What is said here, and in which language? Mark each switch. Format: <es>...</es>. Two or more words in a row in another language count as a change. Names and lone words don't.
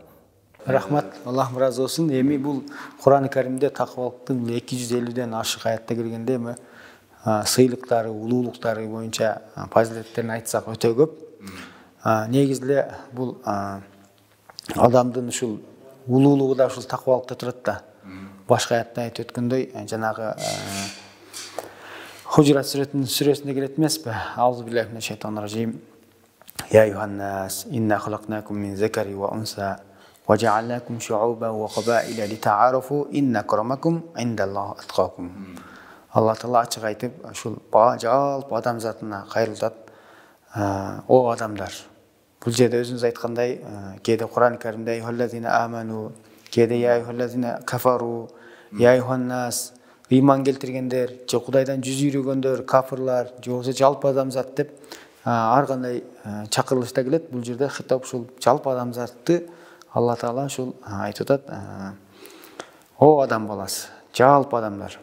<ky>Рахмат, Аллах ыраазы болсун. Эми бул Кур'ан-ы Каримде тақвалыктын 250ден ашык аятта келгенде эми сыйлыктары, улуулуктары боюнча фазилеттерин айтсак өтө көп. Негизи эле бул адамдын ушул улуулугу да ушул тақвалыкта турат да. Башка аятта айтып өткөндөй, жанагы Хужрат сүрөсүндө келет эмеспи?</ky> <ar>أعوذ بالله من الشيطان الرجيم. يا أيها الناس، إنا خلقناكم من ذكر وأنثى وجعلناكم شعوبا وقبائل لتعارفوا إن أكرمكم عند الله أتقاكم.</ar> <ky>Алла Таала ачык айтып, ушул жалпы адамзатына кайрылтат. О адамдар. Бул жерде өзүңүз айткандай, кээде Кур'ан Каримде</ky> <ar>"أيها الذين آمنوا",</ar> <ky>кээде</ky> <ar>"يا أيها الذين كفروا", "يا أيها الناس",</ar> <ky>ыйман келтиргендер, же Кудайдан жүз үйрөгөндөр, кафырлар, же болбосо жалпы адамзат деп ар кандай чакырылышта келет. Бул жерде хитап ушул жалпы адамзатты Алла Таала ушул айтып атат. О адам баласы, жалпы адамдар.</ky>